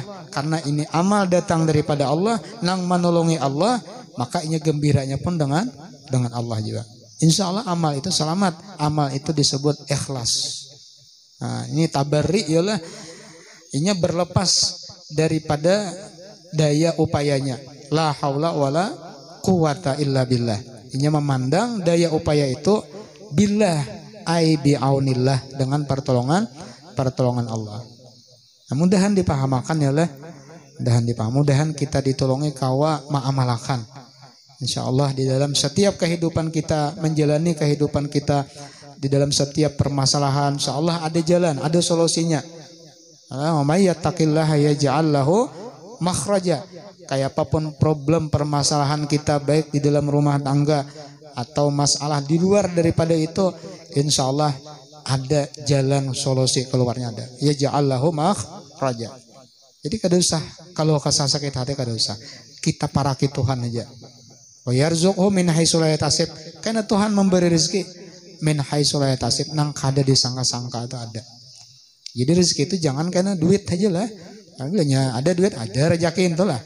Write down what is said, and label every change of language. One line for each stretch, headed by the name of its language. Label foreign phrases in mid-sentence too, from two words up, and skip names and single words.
Banjar: Karena ini amal datang daripada Allah, nang menolongi Allah, maka inya gembiranya pun dengan Allah juga.
Arabic: إن شاء الله
Banjar: amal itu selamat. Amal itu disebut ikhlas. Nah, ini tabarri yalah. Inya berlepas daripada daya upayanya.
Arabic: لا حول ولا قوة إلا بالله.
Banjar: Inya memandang daya upaya itu billah,
Arabic: أي بعون الله,
Banjar: dengan pertolongan Allah. Nah, mudahan dipahamakan ya lah. Mudahan kita ditolongi kawa ma'amalakan.
Arabic: إن شاء الله
Banjar: di dalam setiap kehidupan kita, menjalani kehidupan kita, di dalam setiap permasalahan,
Arabic: إن شاء الله
Banjar: ada jalan, ada solusinya.
Arabic: ومن يتق الله يجعل له مخرجا.
Banjar: Kayak apapun problem permasalahan kita, baik di dalam rumah tangga atau masalah di luar daripada itu,
Arabic: إن شاء الله
Banjar: ada jalan solusi keluarnya ada.
Arabic: يجعل له مخرجا.
Banjar: Jadi kada usah kalau kasah sakit hati kada usah. Kita paraki Tuhan aja.
Arabic: ويرزقه من حيث لا يحتسب.
Banjar: Karena Tuhan memberi rezeki
Arabic: من حيث لا يحتسب,
Banjar: nang kada disangka-sangka itu ada. Jadi rezeki itu jangan karena duit aja lah. Bilangnya ada duit, ada rezeki itu lah.